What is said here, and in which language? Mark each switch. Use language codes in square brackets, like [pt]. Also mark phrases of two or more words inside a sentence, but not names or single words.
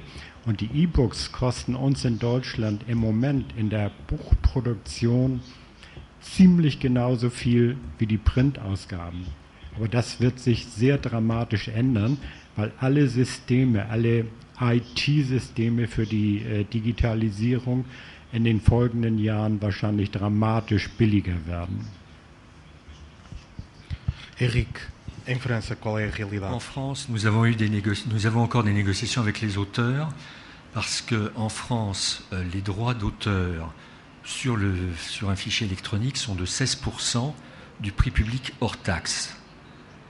[de] Und die E-Books kosten uns in Deutschland im Moment in der Buchproduktion ziemlich genauso viel wie die Printausgaben. Aber das wird sich sehr dramatisch ändern, weil alle Systeme, alle IT-Systeme für die Digitalisierung in den folgenden Jahren wahrscheinlich dramatisch billiger werden. [fr] Eric, en France, quelle est la réalité? En France, nous avons encore des négociations avec les auteurs parce qu'en France, les droits d'auteur sur un fichier électronique sont de 16% du prix public hors taxe.